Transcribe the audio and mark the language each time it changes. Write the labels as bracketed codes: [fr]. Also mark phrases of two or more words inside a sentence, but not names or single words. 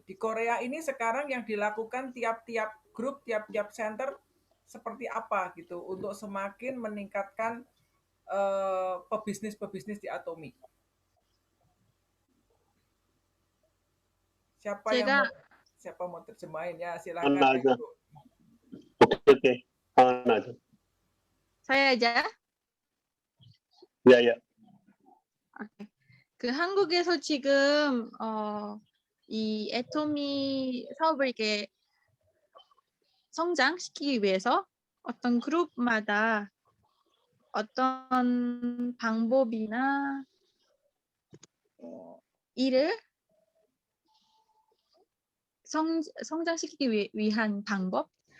[id] Di Korea ini sekarang yang dilakukan tiap-tiap grup, tiap-tiap center seperti apa gitu untuk semakin meningkatkan pebisnis di Atomi. Siapa mau terjemahin ya, silakan. Oke. aja. Saya aja. Ya. [ko] 오케이. 그 한국에서 지금 이 애토미 사업을 이렇게 성장시키기 위해서 어떤 그룹마다 어떤 방법이나 일을 성장시키기 위한 방법?